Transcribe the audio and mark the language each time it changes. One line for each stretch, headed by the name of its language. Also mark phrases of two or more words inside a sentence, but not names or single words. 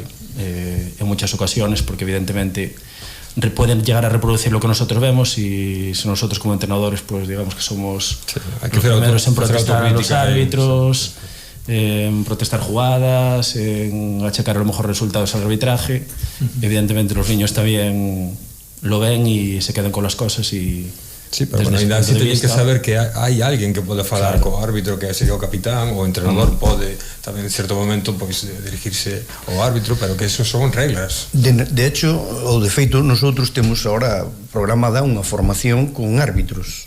Spanish: En muchas ocasiones, porque evidentemente pueden llegar a reproducir lo que nosotros vemos, y si nosotros como entrenadores pues digamos que somos los primeros en protestar a los árbitros, en protestar jugadas, en achacar a lo mejor resultados al arbitraje, evidentemente los niños también lo ven y se quedan con las cosas. Y sí, pero bueno,
Galician: ainda así
Spanish: tenéis que saber
Galician: que hai alguén que pode falar co árbitro, que sería o capitán, o entrenador pode tamén en certo momento pois dirigirse ao árbitro, pero que eso son reglas.
Spanish: De hecho,
Galician: ou de feito, nosotros temos agora programada unha formación con árbitros.